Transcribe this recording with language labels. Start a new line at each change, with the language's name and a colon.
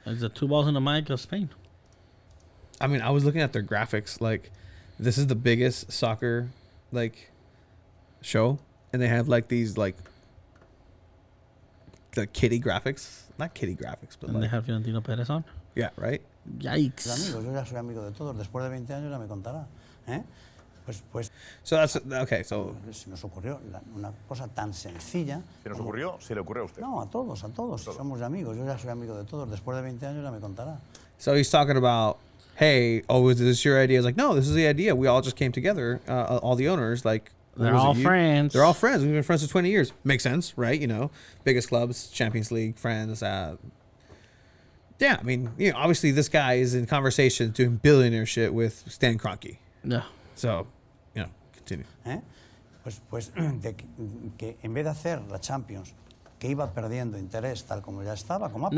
English: It's the 2 balls in the mic of Spain. I mean, I was looking at their graphics. Like, this is the biggest soccer show, and they have these the kitty graphics, not kitty graphics, but And they have Fiorentino Perez on. yeah, right. Yikes.
Spanish: Amigos, yo ya soy amigo de todos. Después de 20 años ya me contará. Pues
English: So that's okay. So
Spanish: se nos ocurrió una cosa tan sencilla. ¿Se nos ocurrió? ¿Se le ocurrió a usted? No, a todos. Somos amigos. Yo ya soy amigo de todos. Después de 20 años ya me contará.
English: so he's talking about, hey, is this your idea? It's like, no, this is the idea. We all just came together, all the owners, like. They're what was all it, you? friends. They're all friends. We've been friends for 20 years. Makes sense, right? Biggest clubs, Champions League, friends. Yeah, I mean, obviously this guy is in conversation doing billionaire shit with Stan Kroenke. Yeah. So, continue.
Spanish: Pues que en vez de hacer la Champions, que iba perdiendo interés tal como ya estaba, como ha